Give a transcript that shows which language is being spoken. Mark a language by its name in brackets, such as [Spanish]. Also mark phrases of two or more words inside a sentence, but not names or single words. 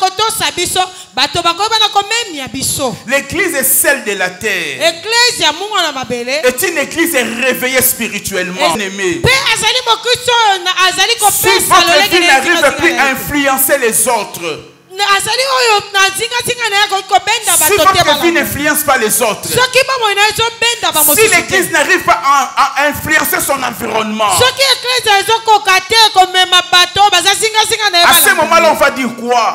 [Lingala] tosa biso bato bakoyeba komemia biso. [French] L'église est celle de la terre. [Lingala] Église ya Mungu na mabele. [French] Est une église réveillée spirituellement. Aimée. Si votre vie n'arrive plus à influencer les autres, si votre vie n'influence pas les autres, si l'église n'arrive pas à influencer son environnement, à ce moment-là, on va dire quoi?